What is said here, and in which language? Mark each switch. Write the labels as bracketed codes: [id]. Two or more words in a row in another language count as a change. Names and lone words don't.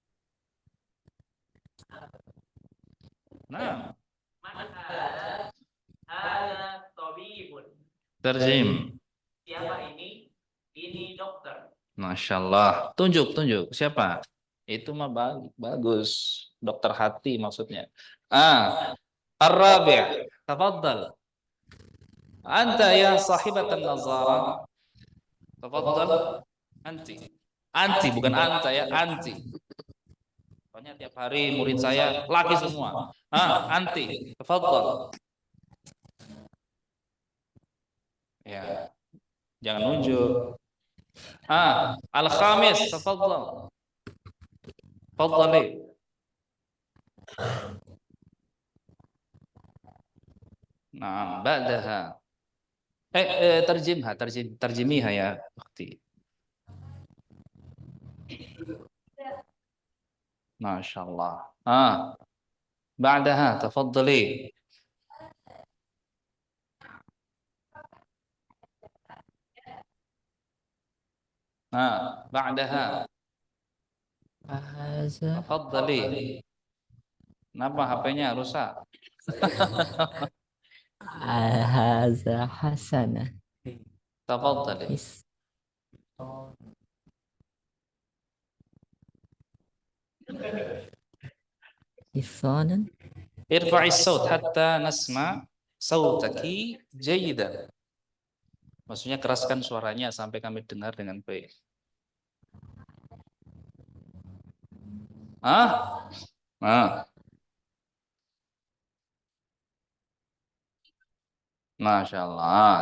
[id] Nah, terjem. Siapa ini? Ini dokter. [ar] ما شاء الله. [id] Tunjuk, tunjuk. Siapa? Itu mah bagus. Dokter hati maksudnya. [ar] الرابع. تفضل. أنتِ يا صاحبة النظارة. Tafadhal. أنتِ. أنتِ, [id] bukan anta ya. Anti. Soalnya tiap hari murid saya laki semua. [ar] أنتِ. تفضل. Ya. [id] Jangan nunjuk. [ar] الخامس. تفضل. Tafadhali. Nah, ba'daha. [id] Terjemihha [ar] يا أختي. ما شاء الله. Ba'daha, tafadhali. Ba'daha. Tafadhali. [id] Kenapa HP-nya rusak? [ar] هذا حسنة. Tafadhali. Hisanan. ارفعي الصوت حتى نسمع صوتكِ جيدًا. [id] Maksudnya keraskan suaranya sampai kami dengar dengan baik. [ar] ما شاء الله.